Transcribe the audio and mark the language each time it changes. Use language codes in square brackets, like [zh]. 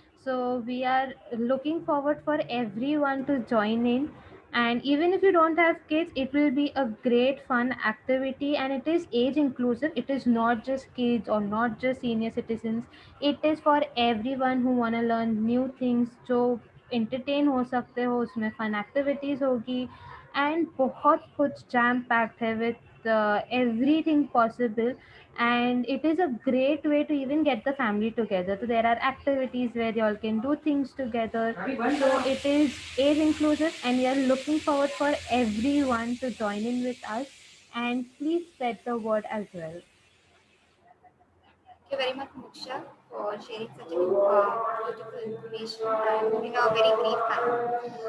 [en] So we are looking forward for everyone to join in. And even if you don't have kids, it will be a great fun activity and it is age inclusive. It is not just kids or not just senior citizens. It is for everyone who want to learn new things. [hi] जो entertain हो सकते हो उसमें fun activities होगी [en] And बहुत कुछ jam packed है with everything possible and it is a great way to even get the family together. So there are activities where you all can do things together. So it is age inclusive and we are looking forward for everyone to join in with us and please spread the word as well. Thank you very much, Moksha, for sharing such a beautiful information and in a very brief manner.